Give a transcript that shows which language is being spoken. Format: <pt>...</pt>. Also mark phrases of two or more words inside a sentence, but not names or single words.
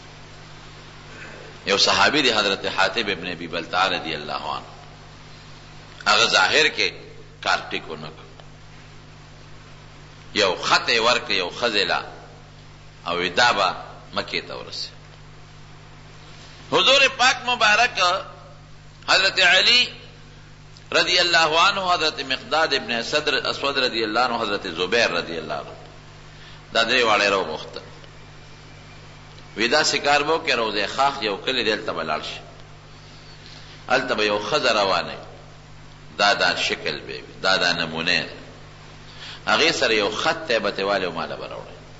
<ps>یو صحابي دی حضرت حاتب ابن ابي بلتعه</ps> <ar>رضی الله عنه</ar> <ps>هغه ظاهر کې کار ټیک ونه کړ یو خط یې ورکړ یو ښځې له او دا به مکې ته ورسې حضور پاک مبارک حضرت علی</ps> <ar>رضی اللہ عنہ</ar> <ps>حضرت مقداد ابن اسود</ps> <ar>رضی اللہ عنہ</ar> <ps>حضرت زبیر</ps> <ar>رضی اللہ عنہ</ar> <ps>دا درې واړه راوغوښتل وی داسې کار به وکړې روضې خاخ یو کلي دی هلته به لاړ شي هلته به یو ښځه روانه دا شکل به وي دا نمونه هغې سره یو خط دی بتې والی او ماله به راوړی</ps>